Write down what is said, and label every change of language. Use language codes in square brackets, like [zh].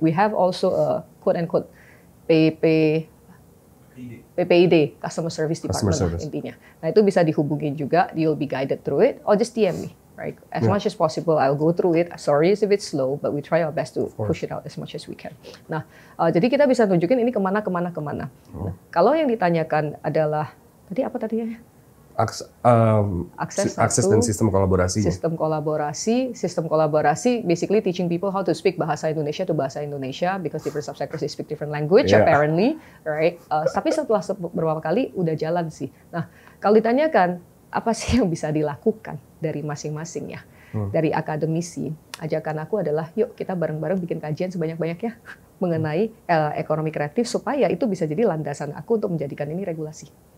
[en] We have also a quote unquote PPID, Customer Service Department lah, intinya. [id] Nah itu bisa dihubungin juga, [en] you'll be guided through it, or just DM me. Right, as much as possible, I'll go through it. Sorry it's a bit slow, but we try our best to push it out as much as we can. [id] Nah, jadi kita bisa tunjukin ini kemana. Nah, kalau yang ditanyakan adalah tadi apa tadinya? Akses dan sistem kolaborasi. [en] Sistem kolaborasi, basically teaching people how to speak bahasa Indonesia to bahasa Indonesia because different subsectors they speak different language apparently, right? [id] Tapi setelah beberapa kali udah jalan sih. Nah, kalau ditanyakan apa sih yang bisa dilakukan dari masing-masing ya, dari akademisi, ajakan aku adalah yuk kita bareng-bareng bikin kajian sebanyak-banyaknya mengenai ekonomi kreatif supaya itu bisa jadi landasan aku untuk menjadikan ini regulasi.